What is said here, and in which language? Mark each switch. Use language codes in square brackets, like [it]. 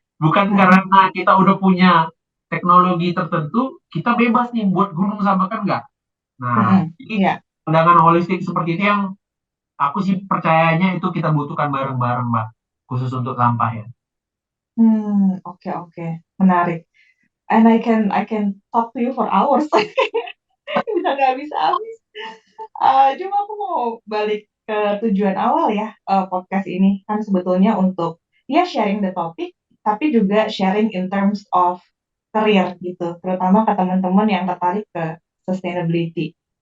[id] Bukan karena kita udah punya teknologi tertentu, kita bebas nih buat gunung sampah, kan nggak. Nah, jadi pandangan holistik seperti itu yang aku sih percayanya itu kita butuhkan bareng-bareng, Mbak, khusus untuk sampah ya. Oke, menarik. [en] And I can talk to you for hours. [id] Bisa nggak habis-habis. Cuma aku mau balik ke tujuan awal ya, podcast ini kan sebetulnya untuk [en] sharing the topic, [id] tapi juga [en] sharing in terms of career [id] gitu, terutama ke teman-teman yang tertarik ke sustainability.